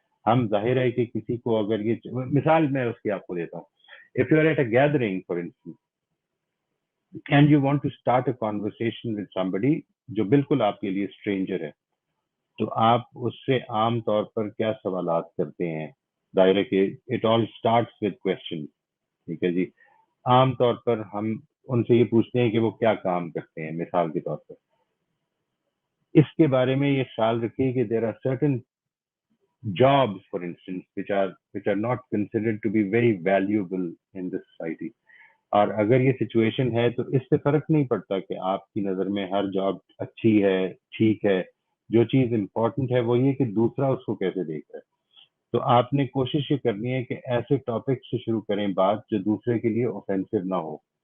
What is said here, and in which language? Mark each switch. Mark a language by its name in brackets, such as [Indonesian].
[Hindi] हम जाहिर है कि किसी को अगर ये मिसाल मैं उसकी आपको देता हूँ, [English] if you are at a gathering for instance and you want to start a conversation with somebody [Hindi] जो बिल्कुल आपके लिए स्ट्रेंजर है, तो आप उससे आम तौर पर क्या सवालात करते हैं। जाहिर है कि [English] it all starts with question, [Hindi] ठीक है जी। आम तौर पर हम उनसे ये पूछते हैं कि वो क्या काम करते हैं, मिसाल के तौर पर। इसके बारे में ये ख्याल रखिए कि [English] There are certain jobs, for instance, which are not considered to be very valuable in this society. [Hindi] और अगर ये सिचुएशन है तो इससे फर्क नहीं पड़ता कि आपकी नज़र में हर जॉब अच्छी है, ठीक है। जो चीज़ इम्पोर्टेंट है वो ये कि दूसरा उसको कैसे देख रहा है। तो आपने कोशिश ये करनी है कि ऐसे टॉपिक से शुरू करें बात जो दूसरे के लिए ऑफेंसिव ना हो।